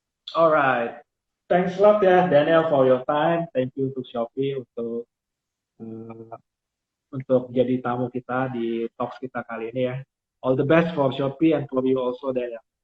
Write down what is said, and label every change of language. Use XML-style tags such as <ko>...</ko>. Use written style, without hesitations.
<en>Alright, thanks a lot ya Daniel for your time. Thank you</en> <id>untuk Shopee uh, untuk jadi tamu kita di talks kita kali ini ya.</id> <en>All the best for Shopee and for you also Daniel.</en>